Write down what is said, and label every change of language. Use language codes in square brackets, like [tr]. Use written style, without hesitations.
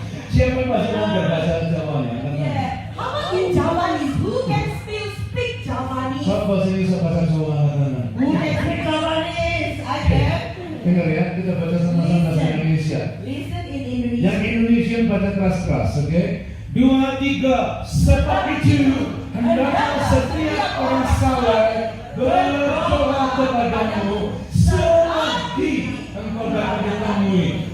[id] Siapa yang masih belajar bahasa Jawanya? [en] Yeah. How about in Javanese? Who can still speak Javanese? [id] Soal bahasa Indonesia, bahasa Jawa angkat tangan. [en] Who can speak Javanese? I can. [id] Dengar ya, kita baca sama-sama bahasa Indonesia. [en] Listen in [id] Yang [en] Indonesian. [id] Indonesian baca keras-keras, oke? 2, 3, sebab itu hendaklah setiap orang saleh berdoa kepadamu selagi engkau dapat ditemui.